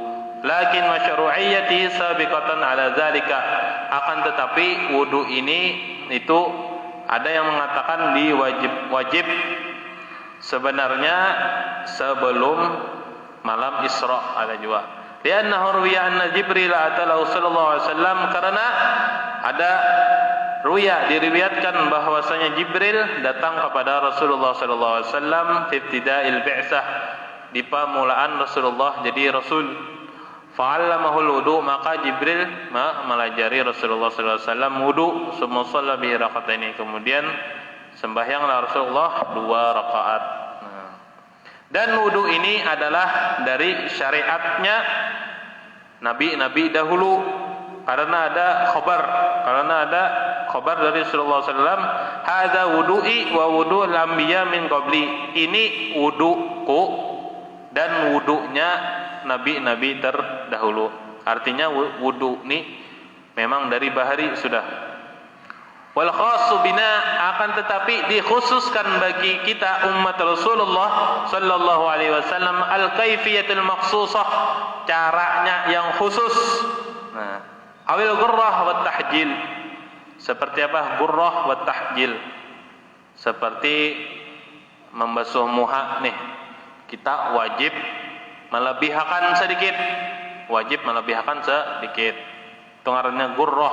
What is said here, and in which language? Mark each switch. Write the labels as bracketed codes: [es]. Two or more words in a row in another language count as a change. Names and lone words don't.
[ar] لكن مشروعيته سابقة على ذلك, [bjn] akan tetapi wudu ini itu ada yang mengatakan wajib sebenarnya sebelum malam Isra, ada juga. [ar] لأنه روي أن جبريل أتاه صلى الله عليه وسلم, [bjn] karena ada diriwayatkan bahwasanya Jibril datang kepada Rasulullah [ar] صلى الله عليه وسلم في ابتداء البعثة, [bjn] di permulaan Rasulullah jadi rasul. [ar] فعلمه الوضوء, [bjn] maka Jibril melajari Rasulullah [ar] صلى الله عليه وسلم الوضوء، ثم صلى به ركعتين, [bjn] kemudian sembahyanglah Rasulullah 2 rakaat. Dan wudu ini adalah dari syariatnya nabi-nabi dahulu, karena ada khabar dari Rasulullah SAW, [ar] هذا وضوئي ووضوء الأنبياء من قبلي, [bjn] ini wuduku dan wudunya nabi-nabi terdahulu. Artinya wudu ini memang dari bahari sudah. [ar] والخاص بنا, [bjn] akan tetapi dikhususkan bagi kita umat Rasulullah [ar] صلى الله عليه وسلم الكيفية المخصوصة, [bjn] caranya yang khusus. Nah, [ar] كالغرة والتحجيل, [bjn] seperti apa [ar] غرة وتحجيل? [bjn] Seperti membasuh muha nih, kita wajib melebihkan sedikit, itu ngarannya gurrah.